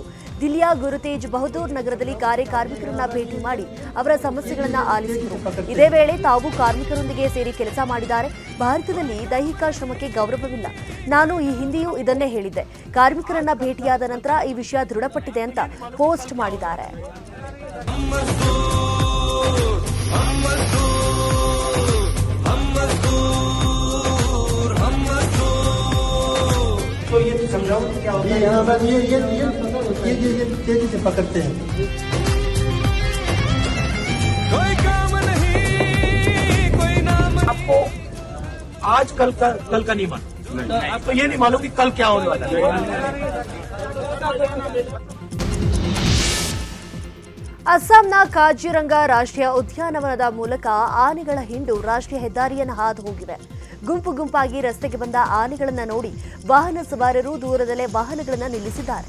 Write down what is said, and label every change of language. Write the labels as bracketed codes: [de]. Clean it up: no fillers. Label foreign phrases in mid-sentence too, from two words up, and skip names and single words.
[kn] ದಿಲ್ಲಿಯ ಗುರುತೇಜ್ ಬಹದ್ದೂರ್ ನಗರದಲ್ಲಿ ಗಾರೆ ಕಾರ್ಮಿಕರನ್ನ ಭೇಟಿ ಮಾಡಿ ಅವರ ಸಮಸ್ಯೆಗಳನ್ನ ಆಲಿಸಿದರು. ಇದೇ ವೇಳೆ ತಾವು ಕಾರ್ಮಿಕರೊಂದಿಗೆ ಸೇರಿ ಕೆಲಸ ಮಾಡಿದ್ದಾರೆ. ಭಾರತದಲ್ಲಿ ದೈಹಿಕ ಶ್ರಮಕ್ಕೆ ಗೌರವವಿಲ್ಲ. ನಾನು ಈ ಹಿಂದೆಯೂ ಇದನ್ನೇ ಹೇಳಿದ್ದೆ. ಕಾರ್ಮಿಕರನ್ನ ಭೇಟಿಯಾದ ನಂತರ ಈ ವಿಷಯ ದೃಢಪಟ್ಟಿದೆ ಅಂತ ಪೋಸ್ಟ್ ಮಾಡಿದ್ದಾರೆ. [hi] तो ये समझाओ क्या होता है? यहाँ बस ये तेजी से पकड़ते हैं. कोई काम नहीं, कोई नाम नहीं. आपको आज कल का नहीं मालूम. आपको ये नहीं मालूम कि कल क्या होने वाला है. [kn] ಅಸ್ಸಾಂನ ಕಾಜಿರಂಗ ರಾಷ್ಟ್ರೀಯ ಉದ್ಯಾನವನದ ಮೂಲಕ ಆನೆಗಳ ಹಿಂಡು ರಾಷ್ಟ್ರೀಯ ಹೆದ್ದಾರಿಯನ್ನು ಹಾದು ಹೋಗಿವೆ. ಗುಂಪು ಗುಂಪಾಗಿ ರಸ್ತೆಗೆ ಬಂದ ಆನೆಗಳನ್ನು ನೋಡಿ ವಾಹನ ಸವಾರರು ದೂರದಲ್ಲೇ ವಾಹನಗಳನ್ನು ನಿಲ್ಲಿಸಿದ್ದಾರೆ.